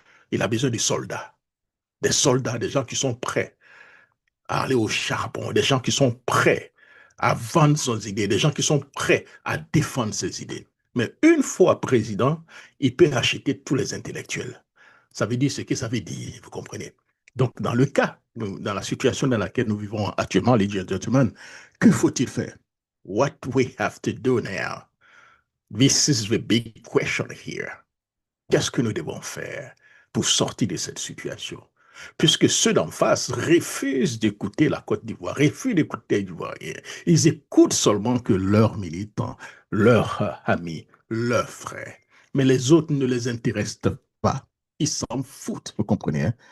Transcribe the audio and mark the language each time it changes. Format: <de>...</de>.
<fr>Il a besoin de soldats, des gens qui sont prêts à aller au charbon, des gens qui sont prêts à vendre ses idées, des gens qui sont prêts à défendre ses idées. Mais une fois président, il peut acheter tous les intellectuels. Ça veut dire ce que ça veut dire, vous comprenez? Donc, dans le cas, dans la situation dans laquelle nous vivons actuellement, les gentlemen, que faut-il faire?</fr> <en>What we have to do now? This is the big question here.</en> <fr>Qu'est-ce que nous devons faire pour sortir de cette situation? Puisque ceux d'en face refusent d'écouter la Côte d'Ivoire, refusent d'écouter les Ivoiriens. Ils écoutent seulement que leurs militants, leurs amis, leurs frères. Mais les autres ne les intéressent pas. Ils s'en foutent, vous comprenez, hein?</fr>